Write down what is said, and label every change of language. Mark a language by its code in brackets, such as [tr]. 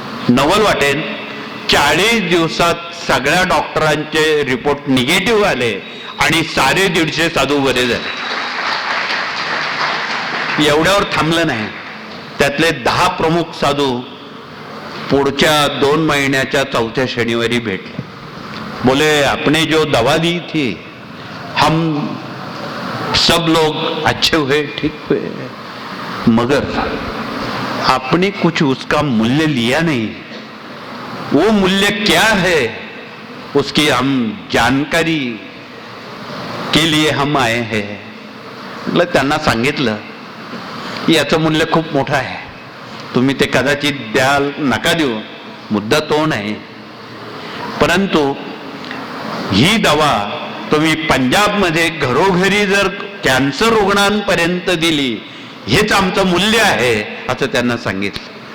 [mr] नवल वाटेल 40 दिवसात सगळ्या डॉक्टरांचे रिपोर्ट निगेटिव्ह आले आणि सारे 150 साधू बरे झाले. एवढ्यावर थांबलं नाही. त्यातले 10 प्रमुख साधू पुढच्या 2 महिन्याच्या 4थ्या शनिवारी भेटले. [hi] बोले, आपने जो दवा दी थी, हम सब लोग अच्छे हुए, ठीक हुए, मगर आपने कुछ उसका मूल्य लिया नहीं. वो मूल्य क्या है उसकी हम जानकारी के लिए हम आए हैं. [mr] म्हटलं, त्यांना सांगितलं की याचं मूल्य खूप मोठं आहे, तुम्ही ते कदाचित द्याल, नका देऊ, मुद्दा तो नाही, परंतु ही दवा तुम्ही पंजाबमध्ये घरोघरी जर कॅन्सर रुग्णांपर्यंत दिली, हेच आमचं मूल्य आहे असं त्यांना सांगितलं.